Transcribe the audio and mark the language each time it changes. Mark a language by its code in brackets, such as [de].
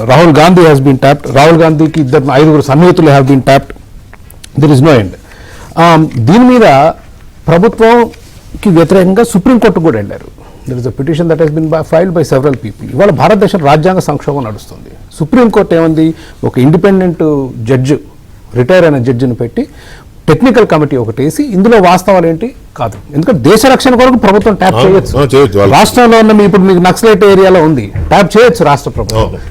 [en] Rahul Gandhi has been tapped. Rahul Gandhi ki 5 సన్నిహితులు have been tapped. There is no end. [te] దీని మీద ప్రభుత్వంకి వ్యతిరేకంగా సుప్రీంకోర్టు కూడా వెళ్ళారు. [en] There is a petition that has been filed by several people. [te] ఇవాళ భారతదేశం రాజ్యాంగ సంక్షోభం నడుస్తుంది. సుప్రీంకోర్టు ఏమంది, ఒక ఇండిపెండెంట్ జడ్జి, రిటైర్ అయిన జడ్జిని పెట్టి టెక్నికల్ కమిటీ ఒకటి వేసి ఇందులో వాస్తవాలు ఏంటి కాదు. ఎందుకంటే దేశ రక్షణ కొరకు ప్రభుత్వం ట్యాప్ చేయొచ్చు. రాష్ట్రంలో ఉన్న ఇప్పుడు మీకు నక్సలైట్ ఏరియాలో ఉంది, ట్యాప్ చేయొచ్చు రాష్ట్ర ప్రభుత్వం.